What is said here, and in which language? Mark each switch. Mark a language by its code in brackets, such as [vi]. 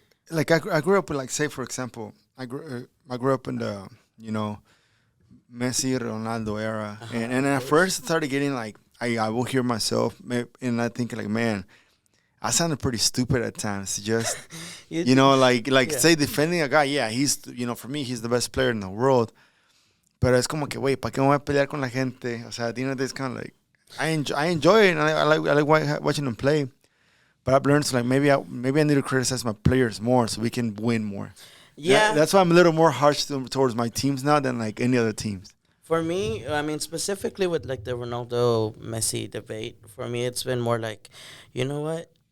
[en] I grew up with say for example, I grew up in the Messi, Ronaldo era. And at first I started getting I will hear myself and I think man, I sounded pretty stupid at times. Just, say defending a guy. Yeah, he's, for me, he's the best player in the world. But it's [es] como que, wait, ¿para qué me voy a pelear con la gente? O sea, [en] at the end of this kind of I enjoy it and I like watching them play. But I've learned maybe I need to criticize my players more so we can win more. Yeah. That's why I'm a little more harsh towards my teams now than any other teams. For me, I mean, specifically with the Ronaldo-Messi debate, for me it's been more you know what?